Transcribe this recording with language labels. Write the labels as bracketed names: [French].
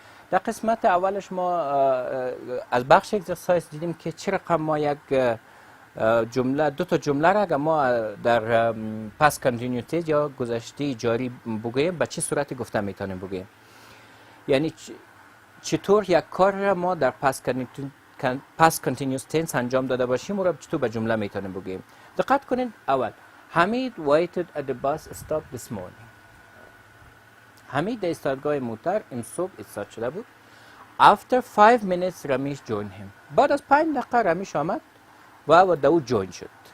[Persian] در قسمت اولش ما از بخش اکسرسایز دیدیم که چه رقم ما یک جمله دو تا جمله را اگر ما در past continuous tense یا گذشته جاری بگوییم به چه صورتی گفته میتونیم بگوییم. یعنی چطور یک کار را ما در past continuous tense انجام داده باشیم و را چطور به جمله میتونیم بگیم. [English] دقت کنید اول Hamid waited at the bus stop this morning. [Persian] حمید در ایستادگاه موتر امروز صبح ایستاد شده بود. [English] After 5 minutes Ramesh joined him. [Persian] بعد از 5 دقیقه رمیش آمد و دو جوین شد.